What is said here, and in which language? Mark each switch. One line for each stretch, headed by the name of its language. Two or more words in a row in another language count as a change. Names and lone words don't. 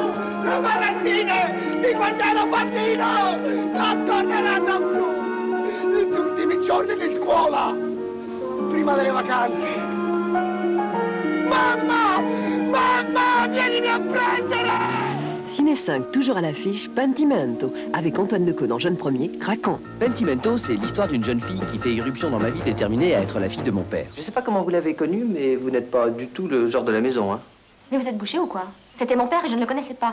Italian: Le malattie! Di quando ero bambino non torneranno più! Gli ultimi giorni di scuola, prima delle vacanze. Mamma! Mamma, vienimi a prendere!
French: Ciné 5, toujours à l'affiche, Pentimento, avec Antoine Decaux dans Jeune Premier, craquant. Pentimento, c'est l'histoire d'une jeune fille qui fait irruption dans ma vie déterminée à être la fille de mon père. Je sais pas comment vous l'avez connue, mais vous n'êtes pas du tout le genre de la maison, hein. Mais vous êtes bouché ou quoi? C'était mon père et je ne le connaissais pas.